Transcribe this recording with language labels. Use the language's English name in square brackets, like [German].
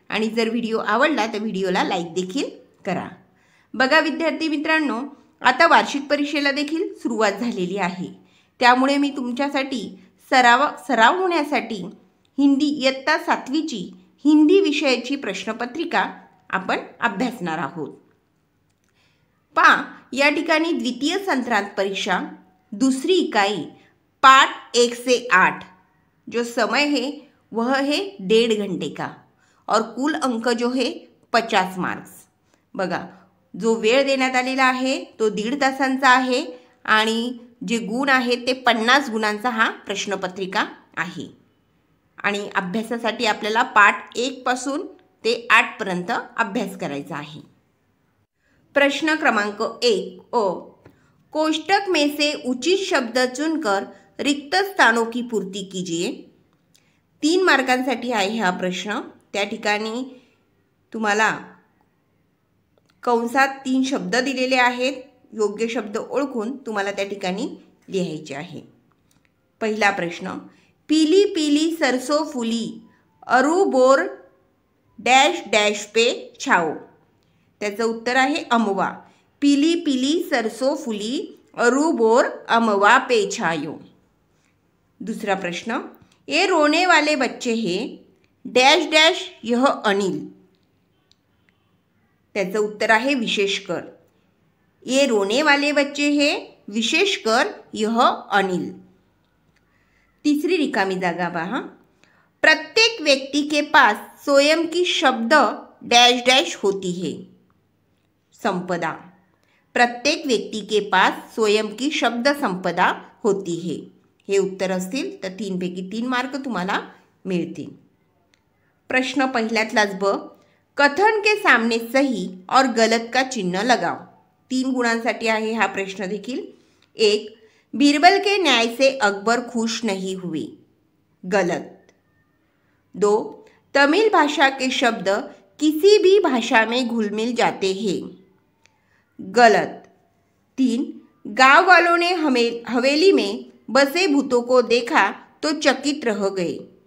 [Marathi] आणि जर व्हिडिओ आवडला तर व्हिडिओला लाईक देखील करा। बघा विद्यार्थी मित्रांनो, आता वार्षिक परीक्षेला देखील सुरुवात झालेली आहे, त्यामुळे मी तुमच्यासाठी सराव होण्यासाठी हिंदी इयत्ता 7वीची हिंदी विषयाची प्रश्नपत्रिका आपण अभ्यासणार आहोत। या ठिकाणी [Hindi] द्वितीय संत्रांत परीक्षा दूसरी इकाई पाठ 1 से 8, जो समय है वह है 1.5 घंटे का और कुल अंक जो है 50 मार्क्स। [Marathi] बघा, जो वेळ देण्यात आलेला आहे तो 1.5 तासांचा आहे आणि जे गुण आहेत ते 50 गुणांचा हा प्रश्नपत्रिका आहे। आणि अभ्यासासाठी आपल्याला पाठ 1 पासून ते 8 पर्यंत अभ्यास करायचा आहे। [Hindi] प्रश्न क्रमांक 1 अ, कोष्टक में से उचित शब्द चुनकर रिक्त स्थानों की पूर्ति कीजिए। [Marathi] 3 मार्कांसाठी आहे हा प्रश्न। त्या ठिकाणी तुम्हाला कंसात 3 शब्द दिलेले आहेत, योग्य शब्द ओळखून तुम्हाला त्या ठिकाणी लिहायचे आहे। पहिला प्रश्न, [Hindi] पीली पीली सरसों फूली अरू बोर डैश डैश पे छाओ। [Marathi] त्याचं उत्तर आहे अमवा। [Hindi] पीली पीली सरसों फूली अरू बोर अमवा पे छायो। दूसरा प्रश्न, ये रोने वाले बच्चे हैं डैश डैश यह अनिल। [Marathi] त्याचं उत्तर आहे विशेषकर। [Hindi] ये रोने वाले बच्चे हैं विशेषकर यह अनिल। [Marathi] तीसरी रिकामी जागा पहा, [Hindi] प्रत्येक व्यक्ति के पास स्वयं की शब्द डैश डैश होती है। संपदा। प्रत्येक व्यक्ति के पास स्वयं की शब्द संपदा होती है। [Marathi] हे उत्तर असतील तर 3 पैकी 3 मार्क तुम्हाला मिळतील। प्रश्न पहिल्यातलाच [Hindi] ब, कथन के सामने सही और गलत का चिन्ह लगाओ। [Marathi] 3 गुणांसाठी आहे हा प्रश्न देखील। [Hindi] 1, बीरबल के न्याय से अकबर खुश नहीं हुए। गलत। 2, तमिल भाषा के शब्द किसी भी भाषा में घुल मिल जाते हैं। गलत। 3, गांव वालों ने हवेली में बसे भूतों को देखा तो चकित रह गए।